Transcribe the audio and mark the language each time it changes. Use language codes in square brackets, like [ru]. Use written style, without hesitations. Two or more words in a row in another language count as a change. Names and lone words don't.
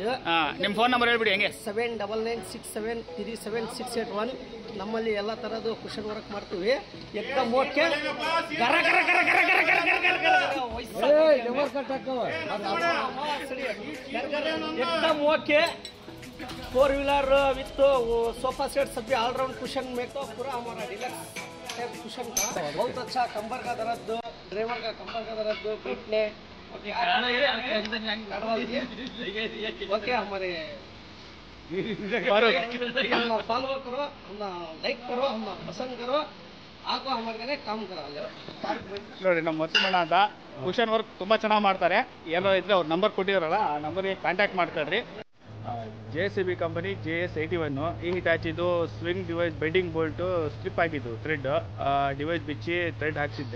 [kn] ನಿಮ್ಮ [en] phone number [kn] ಹೇಳ್ಬಿಡಿ. ಹೆಂಗೆ? 7996737681. ನಮ್ಮಲ್ಲಿ ಎಲ್ಲ ತರದ್ದು [en] cushion work [kn] ಮಾಡ್ತೀವಿ. [hi] एकदम ओके. एकदम ओके. [en] 4 wheeler with sofa set [hi] सभी [en] all-round cushion [hi] में तो पूरा हमारा [en] deluxe cushion [hi] का बहुत अच्छा. कंबर का दर्द, ड्राइवर का कंबर का दर्द, घुटने ओके. हमारे फॉलो करो, लाइक करो, पसंद करो, आपको हमारे काम करा. [kn] ನೋಡಿ ನಮ್ಮ ವಸೀಮಣ್ಣ ಅಂತ [en] cushion work [kn] ತುಂಬ ಚೆನ್ನಾಗಿ ಮಾಡ್ತಾರೆ. ಏನೋ ಇದ್ರೆ ಅವ್ರ ನಂಬರ್ ಕೊಟ್ಟಿದಾರಲ್ಲ, ಆ ನಂಬರ್ಗೆ ಕಾಂಟ್ಯಾಕ್ಟ್ ಮಾಡ್ಕೊಳ್ರಿ. JCB ಕಂಪನಿ JS81. ಈ ಹಿಟಾಚಿದು [en] swing device bending bolt slip [kn] ಆಗಿದ್ದು [en] thread device [kn] ಬಿಚ್ಚಿ ಥ್ರೆಡ್ ಹಾಕ್ಸಿದ್ದೆ.